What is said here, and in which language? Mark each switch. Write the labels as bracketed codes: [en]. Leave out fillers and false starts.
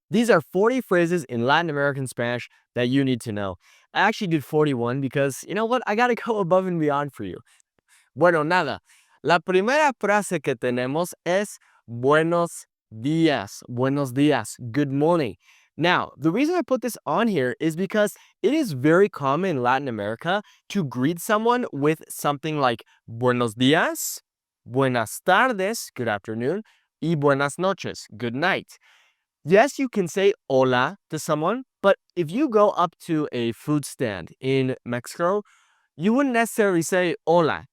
[en] These are 40 phrases in Latin American Spanish that you need to know. I actually did 41 because, you know what, I gotta go above and beyond for you. [es] Bueno, nada. La primera frase que tenemos es buenos días. Buenos días. [en] Good morning. Now, the reason I put this on here is because it is very common in Latin America to greet someone with something like buenos días, buenas tardes, good afternoon, y buenas noches, good night. Yes, you can say hola to someone, but if you go up to a food stand in Mexico, you wouldn't necessarily say hola.